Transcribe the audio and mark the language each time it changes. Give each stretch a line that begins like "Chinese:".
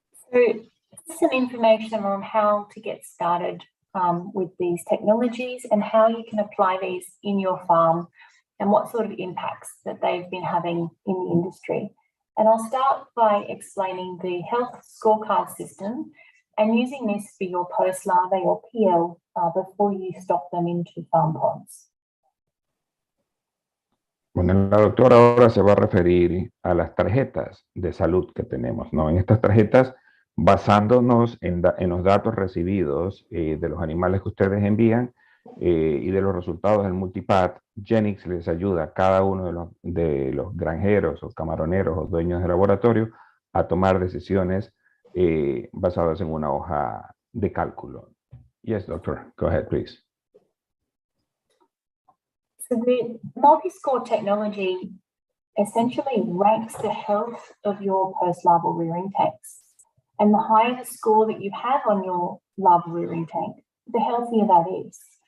English: So some information on how to get started with these technologies and how you can apply these in your farm and what sort of impacts that they've been having in the industry. And I'll start by explaining the health scorecard system and using this for your post-larvae or PL before you stock them into farm ponds.
Spanish: Bueno, la doctora ahora se va a referir a las tarjetas de salud que tenemos, ¿no? En estas tarjetas, basándonos en los datos recibidos de los animales que ustedes envían y de los resultados del Multipath, Genics les ayuda a cada uno de los granjeros o camaroneros o dueños de laboratorio a tomar decisiones basadas en una hoja de cálculo.
English: Yes, doctor, go ahead, please. So the multi-score technology essentially ranks the health of your post-larval rearing tanks. And the higher the score that you have on your larval rearing tank, the healthier that is.